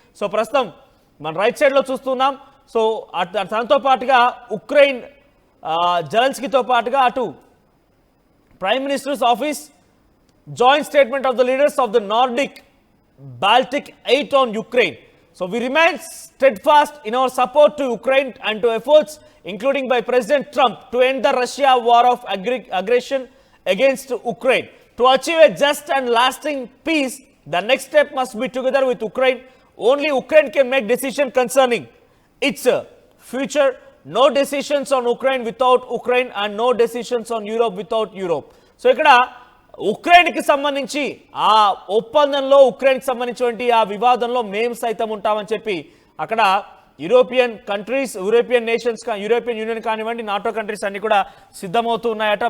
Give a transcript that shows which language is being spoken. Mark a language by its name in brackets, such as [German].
[Telugu] So ప్రస్తుతం మన right సైడ్లో చూస్తున్నాం. సో తనతో పాటుగా ఉక్రెయిన్ జెలెన్స్కీతో పాటుగా అటు prime ministers office, [English] Joint statement of the leaders of the Nordic Baltic 8 on Ukraine. So we remain steadfast in our support to Ukraine and to efforts, including by President Trump, to end the Russia war of aggression against Ukraine. To achieve a just and lasting peace, the next step must be together with Ukraine. Only Ukraine can make decisions concerning its future. No decisions on Ukraine without Ukraine, and no decisions on Europe without Europe. [Telugu] So ఇక్కడ ఉక్రెయిన్కి సంబంధించి ఆ ఒప్పందంలో ఉక్రెయిన్కి సంబంధించినటువంటి ఆ వివాదంలో మేము సైతం ఉంటామని చెప్పి అక్కడ European countries, European nations, European union కానివ్వండి, నాటో కంట్రీస్ అన్ని కూడా సిద్ధమవుతూ ఉన్నాయట.